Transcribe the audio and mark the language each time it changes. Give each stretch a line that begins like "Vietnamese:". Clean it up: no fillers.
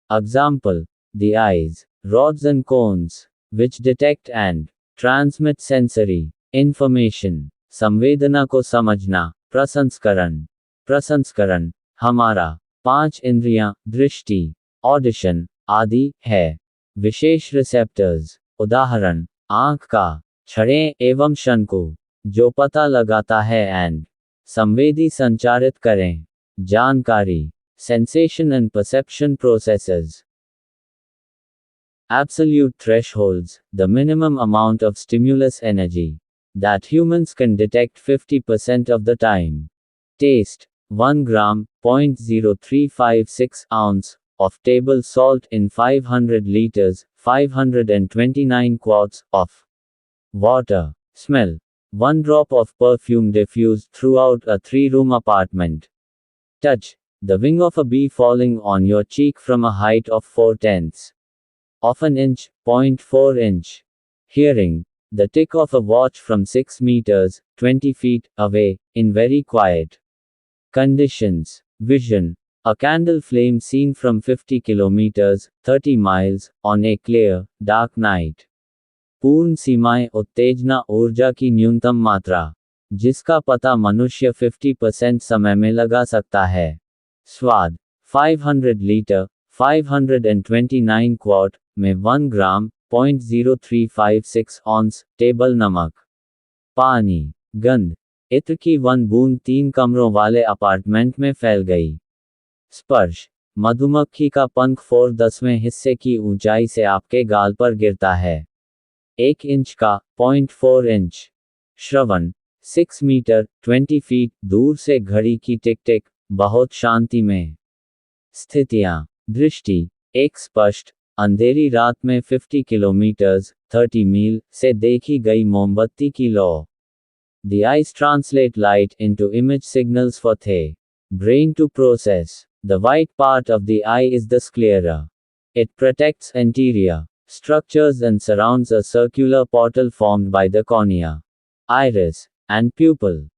English: Example: the eyes, rods and cones, which detect and transmit sensory information.
Hindi: संवेदना को समझना, प्रसंस्करण। हमारा 5 इंद्रियां, दृष्टि, ऑडिशन, आदि है। विशेष रिसेप्टर्स, उदाहरण, आंख का छड़ें एवं शंकु, जो पता लगाता है एंड संवेदी संचारित करें।
English: जानकारी, sensation and perception processes. Absolute thresholds, the minimum amount of stimulus energy that humans can detect 50% of the time. Taste, 1 gram, 0.0356 ounce of table salt in 500 liters, 529 quarts of water. Smell, 1 drop of perfume diffused throughout a 3-room apartment. Touch, the wing of a bee falling on your cheek from a height of 4/10 of an inch, 0.4 inch. Hearing, the tick of a watch from 6 meters, 20 feet, away, in very quiet conditions. Vision, a candle flame seen from 50 kilometers, 30 miles, on a clear, dark night.
Hindi: पूर्ण सीमाएं, उत्तेजना ऊर्जा की न्यूनतम मात्रा, जिसका पता मनुष्य 50% समय में लगा सकता है। स्वाद, 500 लीटर, 529 क्वार्ट में 1 ग्राम, 0.0356 ऑन्स, टेबल नमक। पानी, गंध, इत्र की 1 बूंद 3 कमरों वाले अपार्टमेंट में फैल गई। स्पर्श, मधुमक्खी का पंख 4/10वें हिस्से की ऊंचाई से आपके गाल पर गिरता है। 1 इंच का, 0.4 इंच। श्रवण, 6 मीटर, 20 फीट, दूर से घड़ी की टिक टिक, बहुत शांति में। स्थितियां, दृष्टि, एक स्पष्ट, अंधेरी रात में 50 किलोमीटर्स, 30 मील, से देखी गई मोमबत्ती की लौ।
English: The eyes translate light into image signals for the brain to process. The white part of the eye is the sclera. It protects anterior structures and surrounds a circular portal formed by the cornea, iris, and pupil.